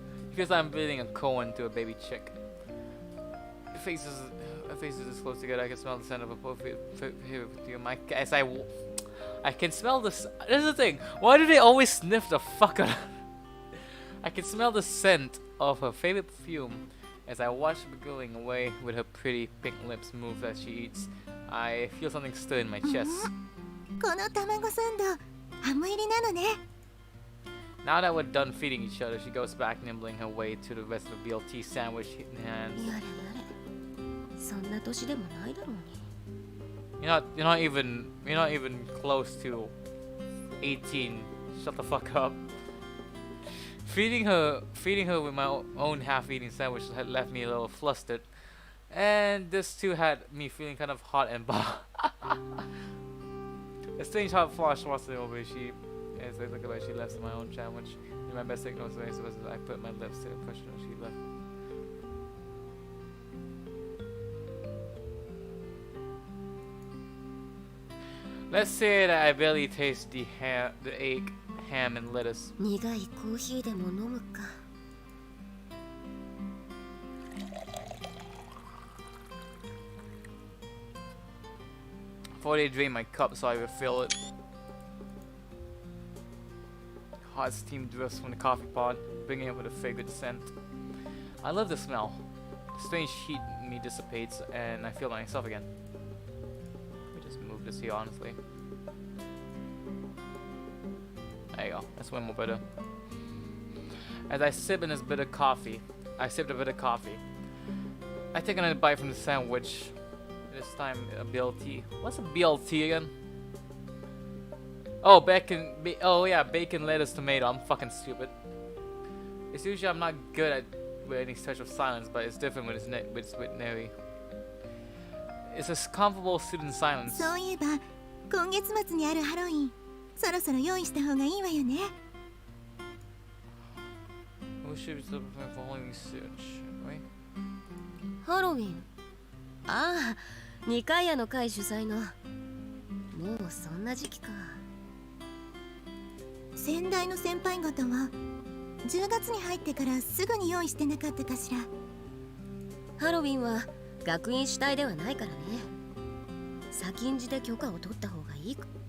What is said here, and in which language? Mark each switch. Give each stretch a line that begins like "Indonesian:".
English: Because I'm feeding a cone to a baby chick. Her faces this close together. I can smell the scent of a perfume here with you. I can smell this. This is the thing. Why do they always sniff the fuck out? I can smell the scent of her favorite perfume as I watch her going away with her pretty pink lips move as she eats. I feel something stir in my chest.
Japanese: この卵サンドハム入りなのね。
English: Now that we're done feeding each other, she goes back nibbling her way to the rest of the BLT sandwich in hand.
Japanese: やれやれ。そんな年でもないだろうに。
English: You're not even close to 18. Shut the fuck up. Feeding her with my own half-eaten sandwich had left me a little flustered, and this too had me feeling kind of hot and a strange hot flush washed over her cheek as I look away. She left my own sandwich. In my best signals, as I put my lips to the impression she left. Let's say that I barely taste the egg, ham, and lettuce.
Japanese: 苦いコーヒーでも飲むか。
English: Before they drain my cup so I refill it. Hot steam drifts from the coffee pot, bringing it with a fragrant scent. I love the smell. The strange heat in me dissipates and I feel myself again. Let me just move this here honestly. There you go, that's way more better. As I sip in this bitter coffee, I take another bite from the sandwich. This time a BLT. What's a BLT again? Oh, bacon. Oh yeah, bacon, lettuce, tomato. I'm fucking stupid. It's usually I'm not good at with any touch of silence, but it's different when it's with Neri. It's a comfortable student silence.
Japanese: そういえば今月末にあるハロウィンそろそろ用意した方がいいわよね。
English: We should be still preparing for Halloween soon, shouldn't we?
Japanese: ハロウィン。ああ、二階屋の会主催の。もうそんな時期か。先代の先輩方は10月に入ってからすぐに用意してなかったかしら。ハロウィンは学院主体ではないからね。先んじて許可を取った方がいいか。